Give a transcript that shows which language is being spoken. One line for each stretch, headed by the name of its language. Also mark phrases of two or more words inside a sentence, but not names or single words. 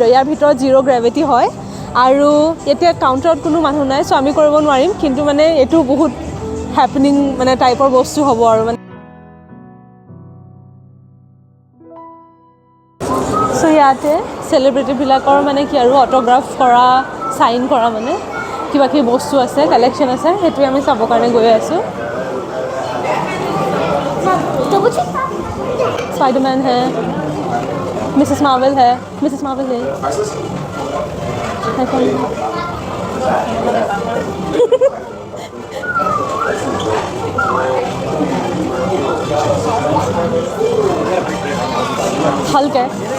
Assamese: ইয়াৰ ভিতৰত 0 গ্ৰেভিটি হয় আৰু এতিয়া কাউণ্টাৰত কোনো মানুহ নাই, চ' আমি কৰিব নোৱাৰিম, কিন্তু মানে এইটো বহুত হেপেনিং মানে টাইপৰ বস্তু হ'ব আৰু মানে। চ' ইয়াতে চেলিব্ৰিটিবিলাকৰ মানে কি আৰু অট'গ্ৰাফ কৰা, চাইন কৰা মানে কিবা কিবি বস্তু আছে, কালেকশ্যন আছে, সেইটোৱে আমি চাবৰ কাৰণে গৈ আছোঁ।
Hindi: स्पाइडरमैन है, मिसेस मार्वल है, मिसेस मार्वल है हल्क है।